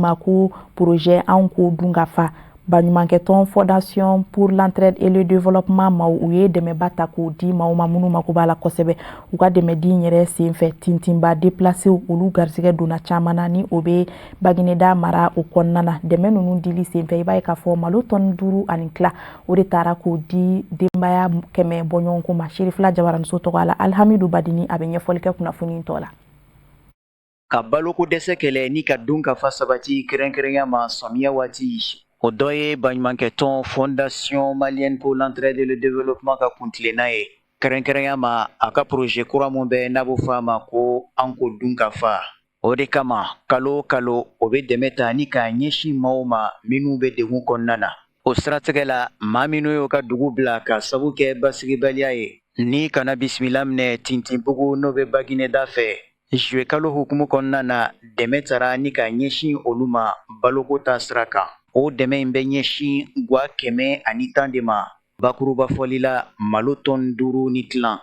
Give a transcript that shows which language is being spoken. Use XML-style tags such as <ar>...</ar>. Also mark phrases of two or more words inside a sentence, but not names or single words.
<bm>ma ko projet an ko dun ka fa baɲumankɛtɔn</bm> <fr>fondation pour l'entraide et le développement</fr> <bm>ma u ye dɛmɛba ta k'o di maaw ma minnu mako b'a la kosɛbɛ u ka dɛmɛ di yɛrɛ senfɛ tintinba déplacé olu garisɛgɛ donna caman na ni o bɛ Bagineda mara o kɔnɔna na dɛmɛ ninnu dili senfɛ i b'a ye k'a fɔ malo tɔni 5 ani tila o de taara k'o di denbaya 100 bɔɲɔgɔnko ma Sherifula Jabaramuso tɔgɔ la Alhamidou Badini a bɛ ɲɛfɔli kɛ kunnafoni tɔ la ka baloko dɛsɛ kɛlɛ ni ka dun ka fa sabati kɛrɛnkɛrɛnya ma samiya waati o dɔ ye baɲumankɛtɔn</bm> <fr>fondation malienne pour l'entraide et le développement</fr> <bm>ka kuntilenna ye kɛrɛnkɛrɛnya ma a ka projet kura mun bɛ n'a b'o fɔ a ma ko an ko dun ka fa o de kama kalo kalo o bɛ dɛmɛ ta ni k'a ɲɛsin maaw ma minnu bɛ degun kɔnɔna na o siratigɛ la maa minnu y'o ka dugu bila ka sabu kɛ basigibaliya ye ni kana bisimila minɛ tintinbugu n'o bɛ Bagineda fɛ juillet kalo hukumu kɔnɔna na dɛmɛ tara ni ka ɲɛsin olu ma baloko ta sira kan o dɛmɛ in bɛ ɲɛsin guwa 110 de ma bakuruba fɔli la malo tɔni 5 ni tilan</bm>